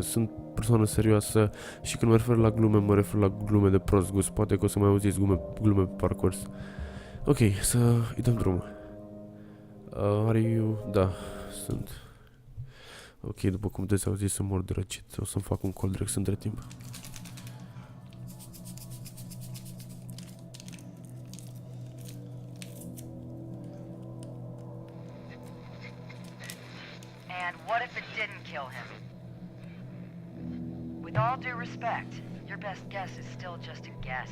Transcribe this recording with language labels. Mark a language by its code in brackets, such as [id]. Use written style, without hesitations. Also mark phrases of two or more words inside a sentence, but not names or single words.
[ro] Sunt persoană serioasă și când mă refer la glume, mă refer la glume de prost gust. Poate că o să mai auziți glume pe parcurs. Ok, să îi dăm drumul. [en] Are you? [ro] Da, sunt. Ok, după cum puteți auzi, sunt mor de răcit. O să-mi fac un cold între timp. [en] And what if it didn't kill him? With all due respect, your best guess is still just a guess.